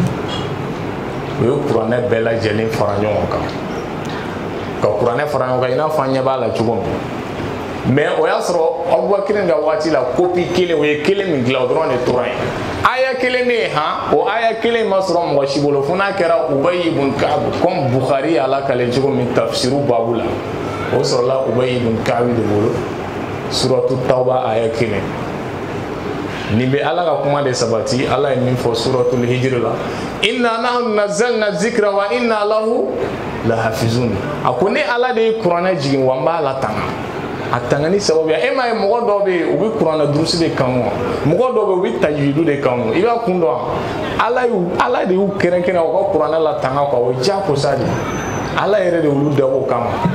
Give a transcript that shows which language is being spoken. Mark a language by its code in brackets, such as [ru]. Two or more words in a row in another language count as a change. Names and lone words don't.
[bm] ye o ye kuranɛ bɛɛ lajɛlen fara ɲɔgɔn kan ka kuranɛ fara ɲɔgɔn kan i n'a fɔ an ɲɛ b'a la cogo min mais o y'a sɔrɔ Abubakar ka waati la copie kelen o ye kelen min dilan o dɔrɔn de tora yen aya kelen bɛ yen han o aya kelen ma sɔrɔ mɔgɔ si bolo fo n'a kɛra Ubay ibn Ka'b comme Bukhari y'a lakale cogo min tafsiru babu la o sɔrɔla Ubay ibn Ka'b de bolo suratu Tawba aya kelen nin bɛ ala ka kuma de sabati ala ye min fɔ suratul hijr la [ar] إنا نحن نزلنا الذكر وإنا له لحافظون [bm] a ko ne ala de ye kuranɛ jigin wa n b'a la tanga a tangani sababuya e ma ye mɔgɔ dɔw bɛ yen u bɛ kuranɛ durusi de kanu mɔgɔ dɔw bɛ yen u bɛ tajwidu de kanu i b'a kun dɔn ala de y'u kɛrɛnkɛrɛn u ka kuranɛ la tanga quoi o ye diyagosa de ala yɛrɛ de y'olu dabɔ o kama